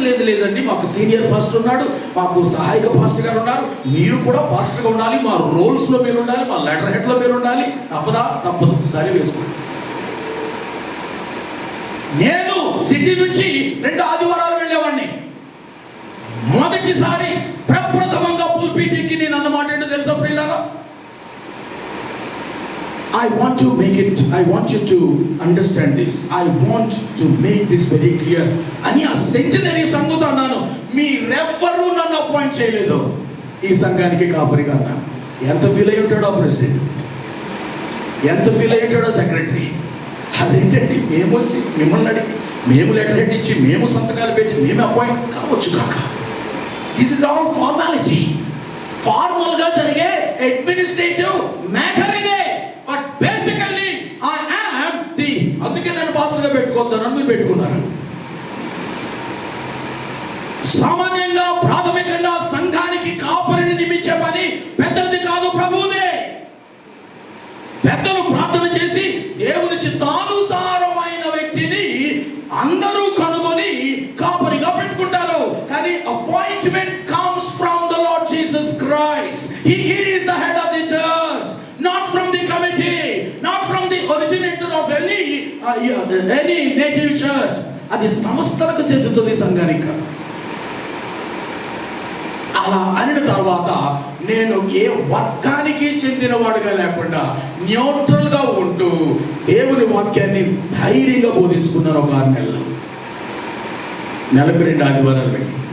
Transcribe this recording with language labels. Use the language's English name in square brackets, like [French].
[Telugu] లేదండి, మాకు senior pastor ఉన్నాడు, మాకు సహాయక పాస్టర్ గారు ఉన్నారు, మీరు కూడా పాస్టర్గా ఉండాలి, మా రోల్స్లో మీరు ఉండాలి, మా లెటర్ హెడ్లో మీరు ఉండాలి, తప్పదు, సరి వేసుకోండి. నేను సిటీ నుంచి 2 ఆదివారాలు వెళ్ళేవాడిని. మొదటిసారి ప్రప్రథమంగా పుల్పిట్ ఎక్కి నేను అన్నమాట ఏంటో తెలుసా ప్రియులారా? [English] I want you to understand this. I want to make this very clear. [Telugu] అని ఆ సెంటనరీ సంఘంతో అన్నాను, మీరెవ్వరూ నన్ను అపాయింట్ చేయలేదు ఈ సంఘానికి కాపరిగా అన్నాను. ఎంత ఫీల్ అయ్యి ఉంటాడో ప్రెసిడెంట్, ఎంత ఫీల్ అయ్యి ఉంటాడో సెక్రటరీ. అదేంటండి, మేము వచ్చి మిమ్మల్ని అడిగి, మేము లెటర్ హెడ్ ఇచ్చి, మేము సంతకాలు పెట్టి, మేము అపాయింట్ కావచ్చు కాక. [English] This is all formality. [Telugu] ఫార్మల్గా జరిగే అడ్మినిస్ట్రేటివ్ మ్యాటర్ ఇదే. [English] but basically I am the, [Telugu] అందుకే నేను పాస్టర్గా పెట్టుకోవద్దానని మీరు పెట్టుకున్నారు. సామాన్యంగా ప్రాథమికంగా సంఘానికి కాపరిని నియమించే పని పెద్దది కాదు, ప్రభువుదే. పెద్దలు ప్రార్థన చేసి దేవుని చిత్తానుసారమైన వ్యక్తిని అందరూ కనుగొని కాపరిగా పెట్టుకుంటారు. [English] కానీ appointment comes from the Lord Jesus Christ. He is the head of the church, not from the committee, not from the originator of any native church. [Telugu] అది సంస్థలకు చెందుతుంది, సంఘానికి. అలా అనిన తర్వాత నేను ఏ వర్గానికి చెందినవాడుగా లేకుండా న్యూట్రల్గా ఉంటూ దేవుని వాక్యాన్ని ధైర్యంగా బోధించుకున్నాను. ఒక 6 నెలలు, నెలకు 2 ఆదివారాలు వెళ్ళి.